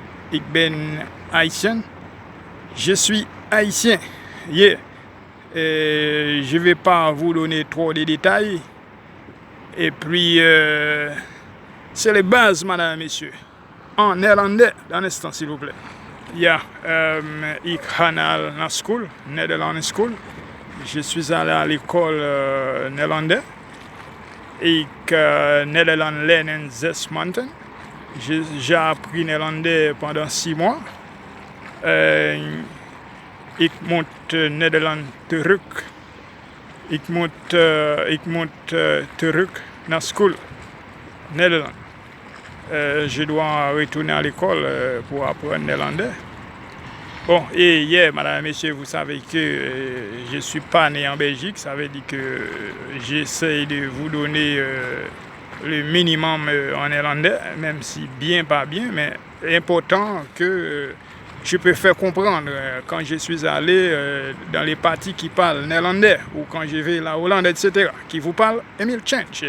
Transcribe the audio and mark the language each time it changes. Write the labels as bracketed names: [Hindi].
[Dutch] Ik ben haïtien, [French] je suis haïtien. Yeah. Je ne vais pas vous donner trop de détails. Et puis, c'est les bases, madame et messieurs. En néerlandais, dans un instant, s'il vous plaît. [Dutch] Ja, ik ga naar school, Nederlands school. [French] Je suis allé à l'école néerlandais. [Dutch] Ik Nederlands leren 6 maanden. [French] J'ai appris néerlandais pendant 6 mois. [Dutch] Ik moet Nederland terug. Ik moet terug naar school, Nederland. [French] Je dois retourner à l'école pour apprendre néerlandais. Bon, et hier, madame et messieurs, vous savez que je ne suis pas né en Belgique. Ça veut dire que j'essaie de vous donner le minimum en néerlandais, même si bien, pas bien, mais important que je peux faire comprendre quand je suis allé dans les parties qui parlent néerlandais ou quand je vais la Hollande, etc., qui vous parle Emile Change.